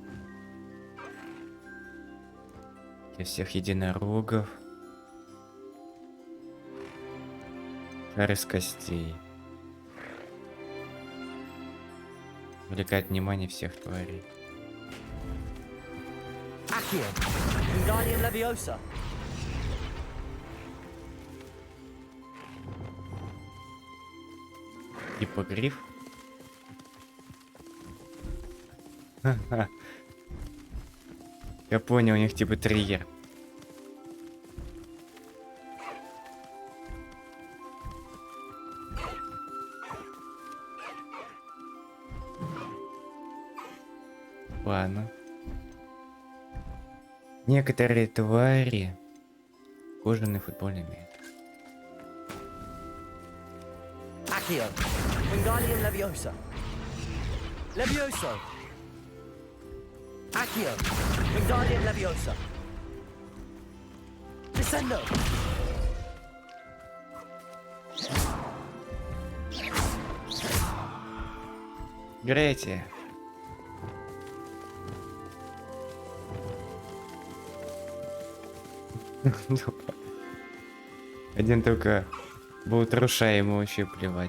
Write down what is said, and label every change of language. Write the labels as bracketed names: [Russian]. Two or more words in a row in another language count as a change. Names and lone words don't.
[Russian] Для всех единорогов. Шар из костей. Привлекает внимание всех тварей. Accio. Wingardium Leviosa. Типа гриф. Я понял, у них типа триггер. Ладно. Некоторые твари кожаный футбольный мяч. Accio. Wingardium Leviosa. Levioso. Accio. Wingardium Leviosa. Descendo. Грейте. Один только Болтруша, ему вообще плевать.